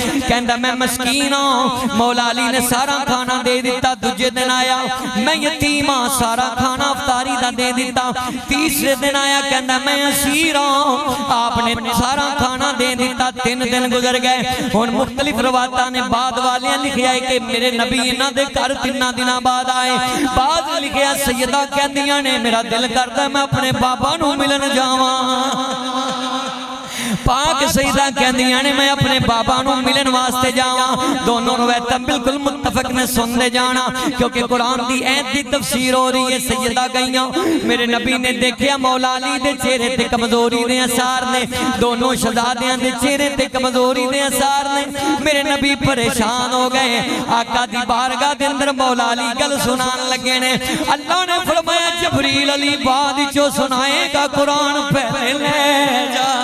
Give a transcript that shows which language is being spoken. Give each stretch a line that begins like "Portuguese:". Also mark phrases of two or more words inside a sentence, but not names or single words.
Punjabi: کہندا میں مسکین ہوں مولا علی نے سارا کھانا دے دیتا دوجے دن آیا میں یتیم ہاں سارا کھانا افطاری دا دے دیتا تیسرے دن آیا کہندا میں اسیر ہوں آپ نے سارا کھانا دے دیتا تین دن گزر گئے ہن مختلف روایتاں نے بعد والیاں لکھیا ہے کہ میرے نبی انہاں دے گھر تیناں دناں بعد آئے بعد لکھیا سیدہ کہندیاں نے میرا دل کردا میں اپنے بابا نو ملن جاواں پاک سیدہ کہندیاں نے میں اپنے بابا نو ملن واسطے جاواں دونوں روایتاں بالکل متفق نے سن دے جانا کیونکہ قرآن دی ایت دی تفسیر ہو رہی ہے سیدہ گئیاں میرے نبی نے دیکھیا مولا علی دے چہرے تے کمزوری دے اثار نے دونوں شہزادیاں دے چہرے تے کمزوری دے اثار نے میرے نبی پریشان ہو گئے آقا دی بارگاہ دے اندر مولا علی گل سنان لگے نے اللہ نے فرمایا جبریل علی بعد جو سنائے گا قرآن پہلے لے جا